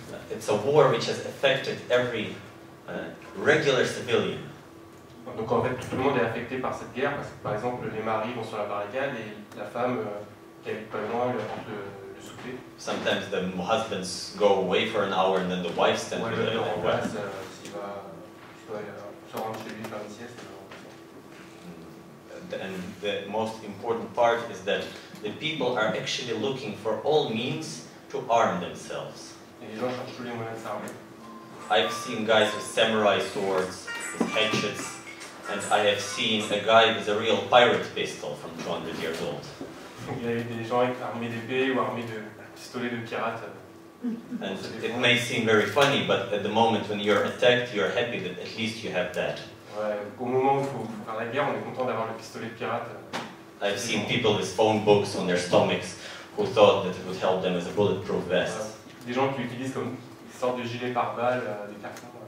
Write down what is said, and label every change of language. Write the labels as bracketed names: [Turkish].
[English] It's a war which has affected every regular civilian. [French] Donc en fait, tout le monde est affecté par cette guerre, parce que par exemple, les maris vont sur la barricade et la femme qui habite pas loin lui apporte le souper. [English] Sometimes the husbands go away for an hour and then the wives stand with them. [French] Le remplace s'il doit se rendre chez lui faire une sieste. [English] And the most important part is that the people are actually looking for all means to arm themselves. [French] Et les gens cherchent tous les moyens de s'armer. [English] I've seen guys with samurai swords, with hatchets, and I have seen a guy with a real pirate pistol from 200 years old. [French] Il y a eu des gens armés d'épées ou armés de pistolets de pirates. [English] And it may seem very funny, but at the moment when you're attacked, you're happy that at least you have that. [French] Ouais, au moment où il faut faire la guerre, on est content d'avoir le pistolet de pirate. [English] I've seen people with phone books on their stomachs who thought that it would help them as a bulletproof vest. [French] Des gens qui utilisent comme une sorte de gilet pare-balles, des cartons.